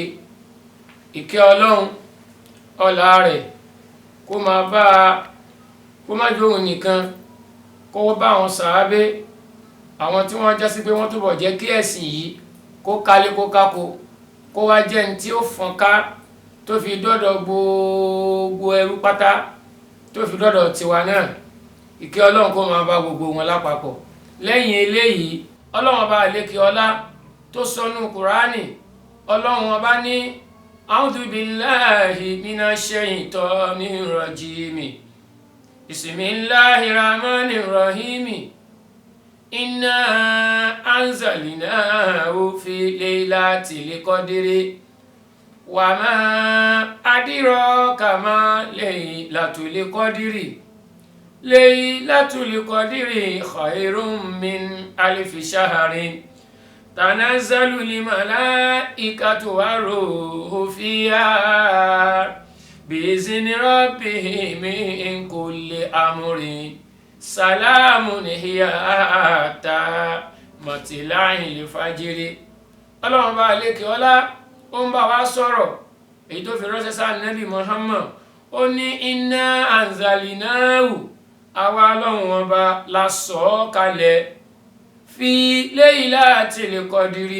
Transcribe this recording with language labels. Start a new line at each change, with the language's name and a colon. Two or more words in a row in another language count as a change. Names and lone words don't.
Yoruba: Ìkẹ́ Ọlọ́run ọlá rẹ̀ kó máa bá a, kó má jẹ́ òun nìkan, kó bá àwọn sàábé, àwọn tí wọ́n jásí pé wọ́n túbọ̀ jẹ́ kí ẹ̀sìn yìí kó kálé kó kákó, kó wá jẹ́ ní tí ó fọ́n ká tó fi dọ́dọ̀ gbogbo ẹrú pátá, tó fi dọ́dọ̀ tiwa náà. Ìkẹ́ Ọlọ́run kó máa bá gbogbo wọn lápapọ̀. Lẹ́yìn eléyìí, Ọlọ́run ọba àlékè ọlá tó sọnù Kùránì, Ọlọ́run ọba ní
Arabic: أعوذ بالله من الشيطان الرجيم. بسم الله الرحمن الرحيم. إنا أنزلناه في ليلة القدر وما أدراك ما ليلة القدر. ليلة القدر خير من ألف شهر. تنزل الملائكة والروح فيها بإذن ربهم من كل أمر. سلام هي حتى مطلع الفجر.
Yoruba: Ọlọ́run bá lékè ọlá ó ń bá wa sọ̀rọ̀ èyí tó fi ránṣẹ́ sáà Nábì Muhammad. Ó ní
Arabic: إنا أنزلناه,
Yoruba: àwa Ọlọ́run ọba la sọ̀ ọ́ kalẹ̀
Arabic: في ليلة القدر.